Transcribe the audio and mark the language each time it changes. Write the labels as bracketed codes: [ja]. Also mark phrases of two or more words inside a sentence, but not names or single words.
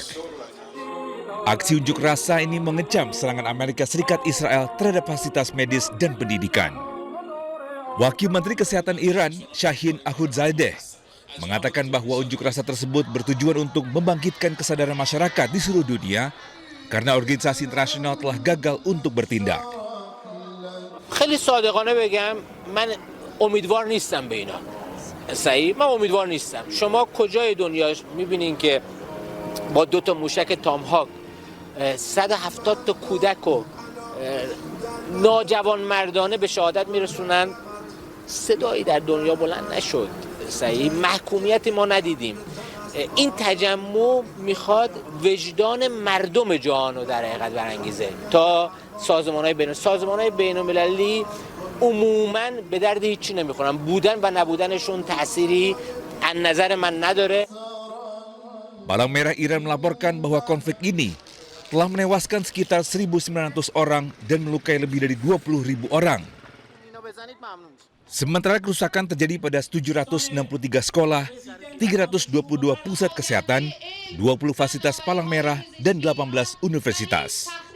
[id] Aksi unjuk rasa ini mengecam serangan Amerika Serikat Israel terhadap fasilitas medis dan pendidikan. Wakil Menteri Kesehatan Iran, Shahin Ahundzadeh, mengatakan bahwa unjuk rasa tersebut bertujuan untuk membangkitkan kesadaran masyarakat di seluruh dunia karena organisasi internasional telah gagal untuk bertindak. [fa] خیلی صادقانه بگم من امیدوار نیستم به اینا. صحیح من امیدوار نیستم. شما کجای دنیا میبینین که با 2 تا موشک تامهاک 170 تا کودک و ناجوان مردانه به شهادت میرسونن؟ صدایی در دنیا بلند نشد. صحیح محکومیتی ما ندیدیم. این تجمع میخواد وجدان مردم جهان رو در حقیقت برانگیزه تا سازمان‌های بین‌المللی عموماً به درد هیچی نمیخورن. بودن و نبودنشون تأثیری از نظر من نداره. [id] Palang Merah Iran melaporkan bahwa konflik ini telah menewaskan sekitar 1.900 orang dan melukai lebih dari 20.000 orang. Sementara kerusakan terjadi pada 763 sekolah, 322 pusat kesehatan, 20 fasilitas Palang Merah, dan 18 universitas.